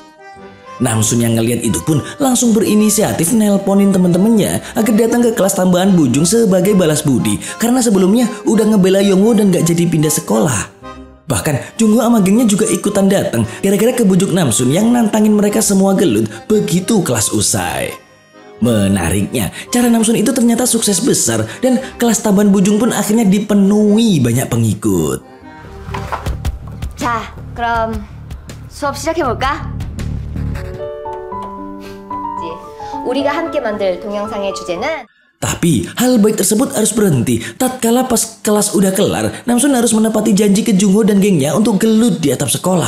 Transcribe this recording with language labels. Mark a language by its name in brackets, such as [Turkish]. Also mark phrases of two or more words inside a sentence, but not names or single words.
[Indonesian] Namsun yang ngelihat itu pun langsung berinisiatif nelponin temen-temennya agar datang ke kelas tambahan Bujung sebagai balas budi karena sebelumnya udah ngebela Yongwoo dan gak jadi pindah sekolah. Bahkan Jungho sama gengnya juga ikutan datang gara-gara kebujuk Namsun yang nantangin mereka semua gelut begitu kelas usai. Menariknya, cara Namsun itu ternyata sukses besar dan kelas tambahan Bujung pun akhirnya dipenuhi banyak pengikut. [Korean] 자, 그럼 수업 시작해볼까? 우리가 함께 만들 동영상의 주제는 [Indonesian] Tapi hal baik tersebut harus berhenti tatkala pas kelas udah kelar, Namsun harus menepati janji ke Jungho dan gengnya untuk gelut di atap sekolah.